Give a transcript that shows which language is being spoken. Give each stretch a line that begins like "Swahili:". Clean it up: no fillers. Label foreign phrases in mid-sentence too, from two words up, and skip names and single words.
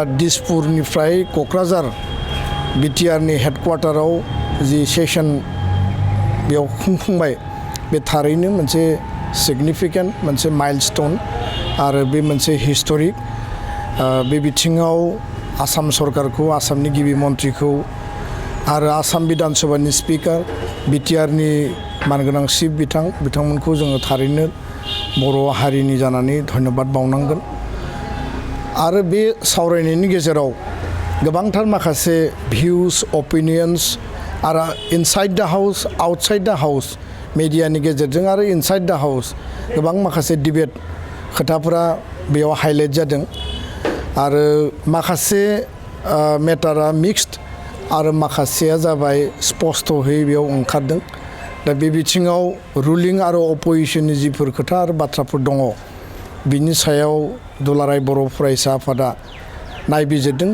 Bodo: दिसपुरनिफ्राय क'क्राझार बिटिआरनि हेडक्वार्टाराव जि सेसन बेयाव खुंफुंबाय बे थारैनो मोनसे सिगनिफिकेन्ट मोनसे माइलस्टोन आरो बे मोनसे हिस्टरिक बे बिथिङाव आसाम सरकारखौ आसामनि गिबि मन्थ्रिखौ आरो आसाम विधान सभानि स्पिकार बिटिआरनि मानगोनां चिफ बिथांमोनखौ जोङो थारैनो बर' हारिनि जानानै धन्यबाद बावनांगोन। आरो बे सावरायनायनि गेजेराव गोबांथार माखासे
English: views opinions
Bodo: आरो
English: inside the house outside the house
Bodo: मेडियानि गेजेरजों आरो
English: inside the house
Bodo: गोबां माखासे डिबेट खोथाफोरा बेयाव हाइलाइट जादों आरो माखासे मेटारा मिक्सड आरो माखासेया जाबाय स्पष्टयै बेयाव ओंखारदों। दा बे बिथिङाव रुलिं आरो अपोजिशननि जिफोर खोथा आरो बाथ्राफोर दङ बिनि सायाव दुलाराय बर' फरायसा आफादा नायबिजिरदों।